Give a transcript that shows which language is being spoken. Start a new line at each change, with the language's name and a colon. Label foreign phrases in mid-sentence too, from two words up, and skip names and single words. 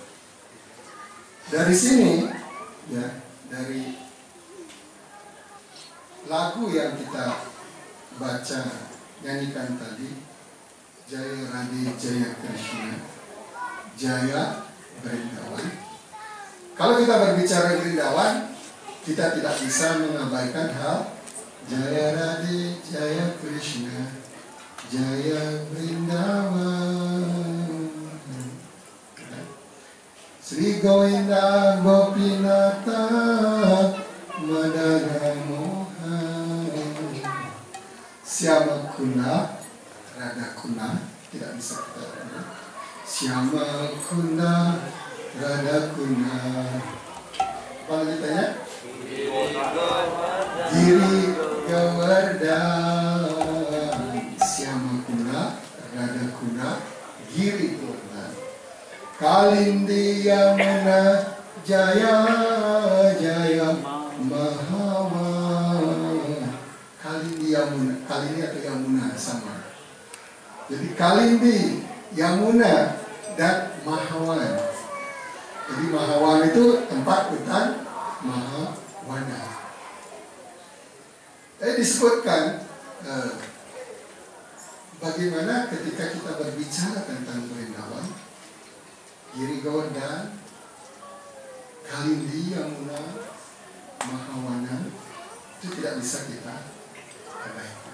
Indonesian: Dari sini, ya, dari lagu yang kita baca, nyanyikan tadi,
Sanskrit: जय राधे जय कृष्ण, जय वृन्दावन.
Indonesian: Kalau kita berbicara Vrindavan, kita tidak bisa mengabaikan hal
Sanskrit: जय राधे जय कृष्ण, जय वृन्दावन.
Indonesian: Sri Govinda Gopinata Madara Mohari Syama Kuna Radha Kuna, tidak bisa kita dengar. Syama Kuna Radha Kuna. Apa lanjutannya? Giri Govardhan. Syama Kuna Radha Kuna, Giri Govardhan.
Sanskrit: कालिन्दी यमुना जय जय महावन.
Indonesian: Kalindi Yamuna, Kalindi atau Yamuna sama. Jadi Kalindi, Yamuna, dan Mahawan. Jadi Mahawan itu tempat hutan Mahawana. Disebutkan bagaimana ketika kita berbicara tentang Vrindavan, Giri Govardhan, Kalindi, Yamuna, Mahawana, itu tidak bisa kita abaikan.